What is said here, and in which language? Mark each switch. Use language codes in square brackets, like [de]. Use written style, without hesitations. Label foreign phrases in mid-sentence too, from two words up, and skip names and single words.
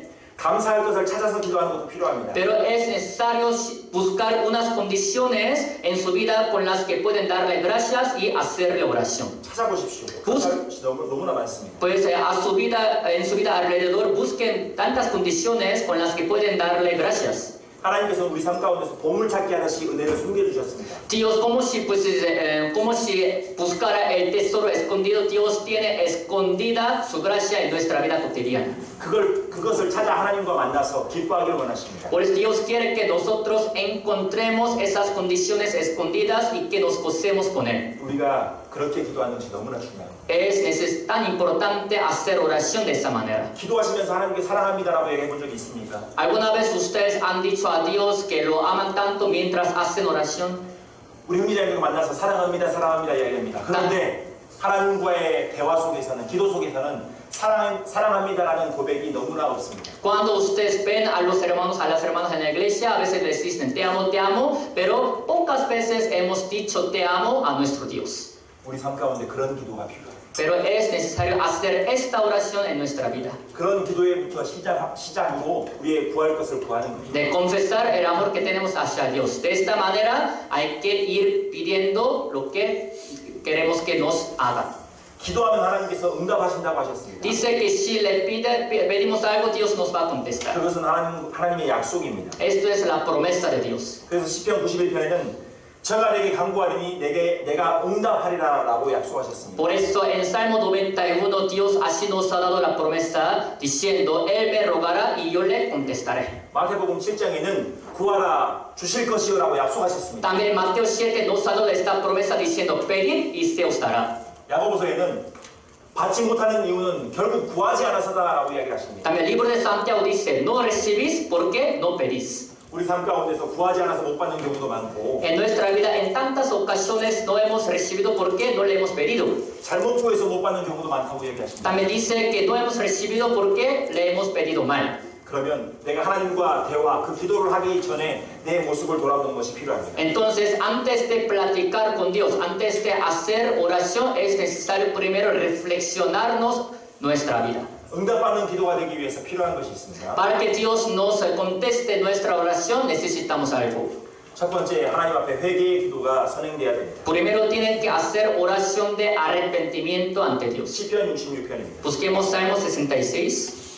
[ko] 감사할 것을 찾아서 기도하는 것도 필요합니다. [es] Pero es necesario buscar unas condiciones en su vida con las que pueden darle gracias y hacerle oración. [ko] 찾아보십시오. 감사할 것이 너무나 많습니다. [es] Pues en su vida alrededor busquen tantas condiciones con las que pueden darle gracias. [ko] 하나님께서는 우리 삶 가운데서 보물찾기 하듯이 은혜를 숨겨주셨습니다. [es] Dios, como si buscara el tesoro escondido, Dios tiene escondida su gracia en nuestra vida cotidiana. [ko] 그것을 찾아 하나님과 만나서 기뻐하기를 원하십니다. [es] Por eso Dios quiere que nosotros encontremos esas condiciones escondidas y que nos gocemos con Él. [ko] 우리가 그렇게 기도하는 것이 너무나 중요합니다. [es] Es tan importante hacer oración de esa manera. [ko] 기도하시면서 하나님께 사랑합니다라고 얘기해 본 적이 있습니까? [es] ¿Alguna vez ustedes han dicho a Dios que lo aman tanto mientras hacen oración? [ko] 우리 형제자매가 만나서 사랑합니다 이야기합니다. 그런데 하나님과의 대화 속에서는 기도 속에서는 사랑합니다라는 고백이 너무나 없습니다. [es] Cuando ustedes ven a los hermanos, a las hermanas en la iglesia, a veces les dicen te amo, pero pocas veces hemos dicho te amo a nuestro Dios. [ko] 우리 삶 가운데 그런 기도가 필요합니다. [es] Pero es necesario hacer esta oración en nuestra vida. [ko] 그런 기도에부터 시작으로 우리의 구할 것을 구하는 겁니다. [es] De confesar el amor que tenemos hacia Dios. De esta manera hay que ir pidiendo lo que queremos que nos haga. [ko] 기도하면 하나님께서 응답하신다고 하셨습니다. [es] Dice que si le pedimos algo, Dios nos va a contestar. [ko] 그것은 하나님의 약속입니다. [es] Esto es la promesa de Dios. [ko] 그래서 시편 91편에는 저가 내게 간구하리니 내가 응답하리라라고 약속하셨습니다. [es] Por eso en Salmo 91 Dios así nos ha dado la promesa diciendo Él me rogará y yo le contestaré. [ko] 마태복음 7장에는 구하라 주실 것이요라고 약속하셨습니다. [es] También Mateo 7 nos ha dado esta promesa diciendo pedid y se os dará. [ko] 야고보서에는 받지 못하는 이유는 결국 구하지 않아서다라고 이야기하십니다. [es] También el libro de Santiago dice no recibís porque no pedís. [ko] 우리 삶 가운데서 구하지 않아서 못 받는 경우도 많고 [es] En nuestra vida en tantas ocasiones no hemos recibido porque no le hemos pedido. [ko] 잘못 구해서 못 받는 경우도 많다고 이야기하십니다. [es] También dice que no hemos recibido porque le hemos pedido mal. [ko] 그러면 내가 하나님과 대화, 그 기도를 하기 전에 내 모습을 돌아보는 것이 필요합니다. [es] Entonces, antes de platicar con Dios, antes de hacer oración, es necesario primero reflexionarnos nuestra vida. [ko] 응답받는 기도가 되기 위해서 필요한 것이 있습니다. [es] Para que Dios nos conteste nuestra oración, necesitamos algo. [ko] 첫 번째, 하나님 앞에 회개의 기도가 선행돼야 됩니다. [es] Primero tienen que hacer oración de arrepentimiento ante Dios. [ko] 시편 66편입니다. [es] Busquemos Salmo 66.